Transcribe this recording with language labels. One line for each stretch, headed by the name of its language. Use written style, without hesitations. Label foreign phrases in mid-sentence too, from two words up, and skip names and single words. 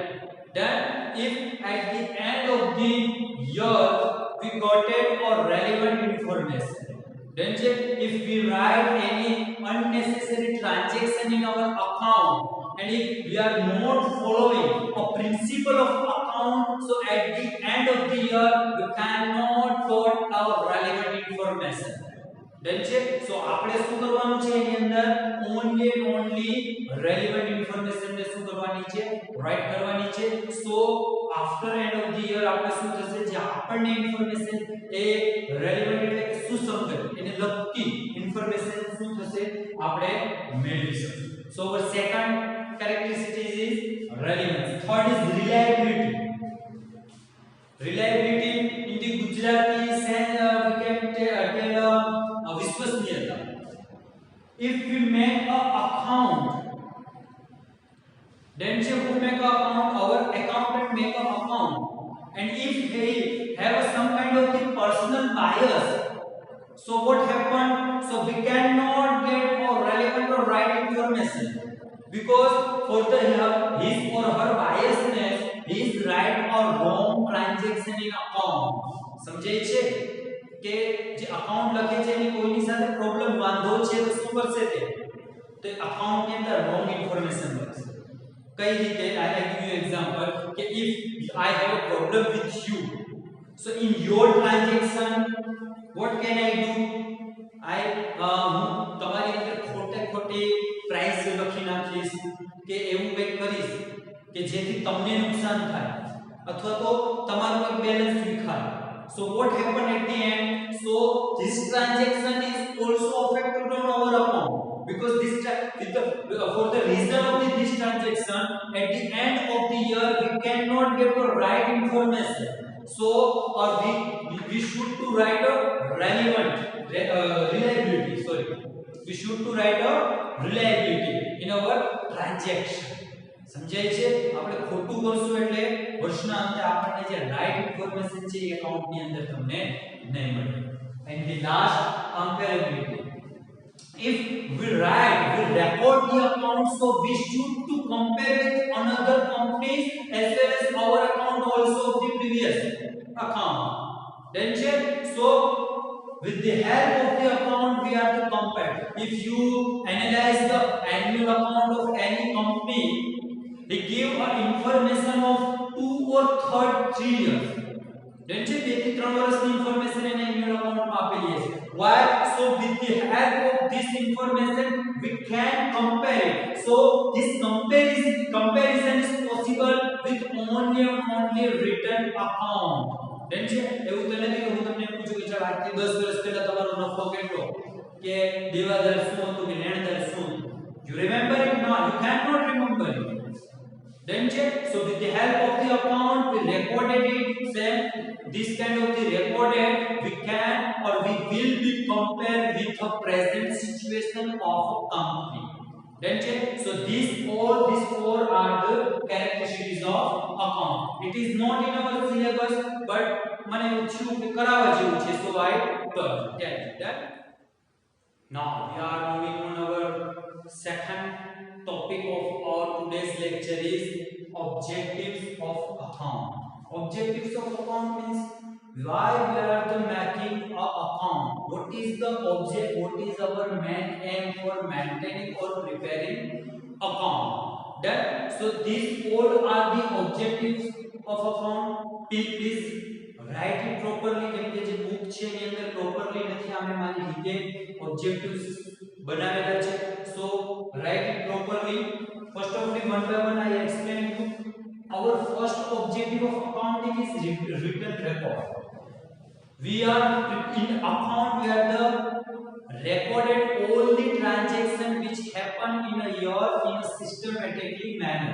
English: Then if at the end of the year we got it or relevant information, then if we write any unnecessary transaction in our account, and if we are not following a principle of account, so at the end of the year we cannot got our relevant information. Then check, so
Gujarati: આપણે શું કરવાનું છે એની અંદર
English: only relevant information
Gujarati: ને શું કરવાની છે રાઈટ કરવાની છે.
English: so after end of the year
Gujarati: આપણે શું થશે જે આપણને ઇન્ફોર્મેશન એ relevant એટલે કે સુસંગત એને લગતી ઇન્ફોર્મેશન શું થશે આપણે મેળવી શકશું.
English: so our second characteristic is relevance. Third is reliability. Reliability in the Gujarati sense we can tell विश्वसनीयता. If we make a account, then who make a account? Our accountant make a account, and if he have some kind of the personal bias, so what happen? So we cannot get a relevant or right information, because for the his or her biasness, his right or wrong transaction in account.
Gujarati: સમજાય છે કે જે અકાઉન્ટ લખે છે એની કોઈની સાથે પ્રોબ્લેમ વાંધો છે તો શું કરશે તે અકાઉન્ટ ની અંદર રોંગ ઇન્ફોર્મેશન લખશે. કઈ રીતે?
English: I give you example કે if I have a problem with you, so in your transaction what can I do?
Gujarati: હું તમારી અંદર ખોટી પ્રાઇસ લખી નાખીશ કે એવું કંઈક કરીશ કે જેથી તમને નુકસાન થાય અથવા તો તમારું એક બેલેન્સ વિખાય.
English: So what happened at the end? So this transaction is also affected on our account, because for the reason of this transaction at the end of the year we cannot get the right information. So or we should to write a relevant reliability. Sorry, we should to write a reliability in our transaction.
Gujarati: સમજાય છે? આપણે ખોટું કરશું એટલે વર્ષના અંતે આપણને જે રાઈટ ઇન્ફોર્મેશન છે એ એકાઉન્ટની અંદર તમને નહીં મળે.
English: And the last, comparability. If we record the account, so we should to compare with another companies as well as our account also of the previous account. Then check, so with the help of the account we have to compare. If you analyze the annual account of any company, they give a information of third 3 years.
Gujarati: Then છે 2 થી 3 વર્ષની ઇન્ફોર્મેશન એને એન્યુઅલ અકાઉન્ટમાં આપેલી હશે.
English: Why? So with the help of this information we can compare it. So this comparison is possible with only written account.
Gujarati: Then છે એવું તો નથી કે હું તમને એમ પૂછું કે ચાલ આજથી 10 વર્ષ પહેલા તમારો નફો કેટલો કે દેવાદાર શું હતું કે લેણદાર શું હતું.
English: You remember it? No, you cannot remember it. Then check. So with the help of the account we recorded it. Then this kind of the recorded we can or we will be compared with the present situation of a company. Then check. So these four are the characteristics of account. It is not in our syllabus, but
Gujarati: મને એવું થયું કે કરાવવા જેવું છે,
English: so I tell that. Now we are moving on our second topic of our today's lecture is objectives of account. Objectives of account means why we are the making a account. What is the object? What is our main aim for maintaining or preparing account? Then so these all are the objectives of account. Please write it properly.
Gujarati: કેમ કે જે book છે એની અંદર properly નથી અમે મારી રીતે objectives બનાવેલા છે.
English: So write it properly. First of all, one by one I explain you. Our first objective of accounting is written record. We are in account, we are the recorded all the transactions which happen in a year in a systematically manner.